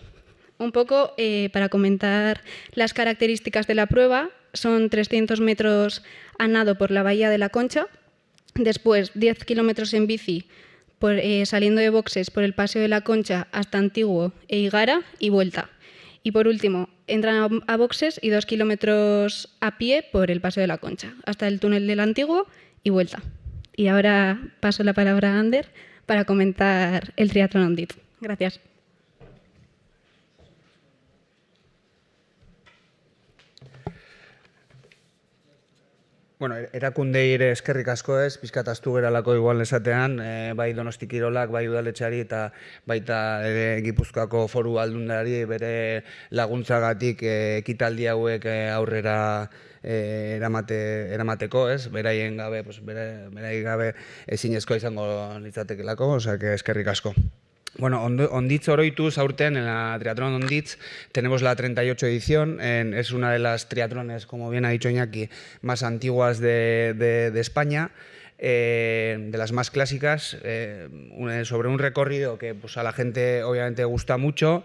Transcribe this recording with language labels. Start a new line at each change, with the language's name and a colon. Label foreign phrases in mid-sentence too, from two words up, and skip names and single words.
Spanish: Un poco para comentar las características de la prueba: son 300 metros a nado por la Bahía de la Concha, después 10 kilómetros en bici saliendo de boxes por el Paseo de la Concha hasta Antiguo e Higara y vuelta. Y por último, entran a boxes y 2 kilómetros a pie por el Paseo de la Concha hasta el túnel del Antiguo y vuelta. Y ahora paso la palabra a Ander para comentar el triatlón Ondit. Gracias.
Basque: Bueno, erakundei ere eskerrik asko ez, pizkat ahaztu geralako igual esatean, bai Donosti Kirolak, bai udaletxeari eta baita ere Gipuzkoako Foru Aldundiari bere laguntzagatik ekitaldi hauek aurrera eramateko, ez? Beraien gabe, beraien gabe ezinezkoa izango litzatekelako,
Spanish: osea que
Basque: eskerrik asko. Bueno, Onditz oroituz, aurten,
Spanish: en la Triatlón Onditz, tenemos la 38 edición. Es una de las triatlones, como bien ha dicho Iñaki, más antiguas de España, de las más clásicas, sobre un recorrido que pues, a la gente obviamente gusta mucho.